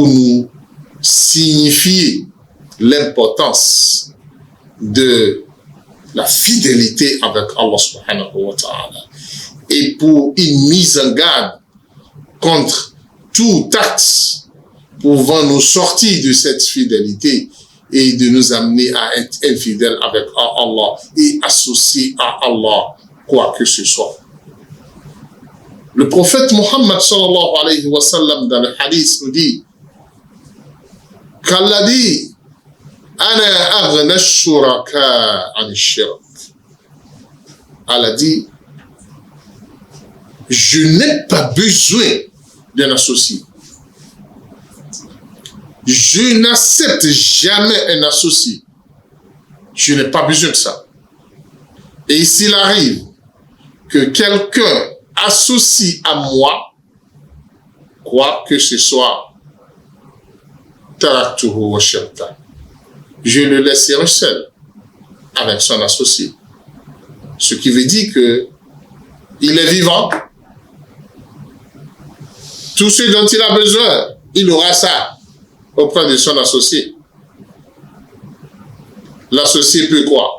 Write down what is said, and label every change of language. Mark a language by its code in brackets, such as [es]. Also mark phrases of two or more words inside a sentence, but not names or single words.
[fr] nous signifier l'importance de la fidélité avec Allah [ar] سبحانه وتعالى [fr] et pour une mise en garde contre tout acte pouvant nous sortir de cette fidélité et de nous amener à être infidèles avec Allah et associer à Allah quoi que ce soit. Le prophète Muhammad [ar] صلى الله عليه وسلم [fr] dans le hadith nous dit qu'Allah dit [ar] أنا أغنى الشركاء عن الشرك. [fr] Allah dit je n'ai pas besoin d'un associé. Je n'accepte jamais un associé. Je n'ai pas besoin de ça. Et s'il arrive que quelqu'un associe à moi, quoi que ce soit, [ar] تركته وشركه, [fr] je le laisserai seul avec son associé. Ce qui veut dire que il est vivant. Tout ce dont il a besoin, il aura ça auprès de son associé. L'associé peut quoi?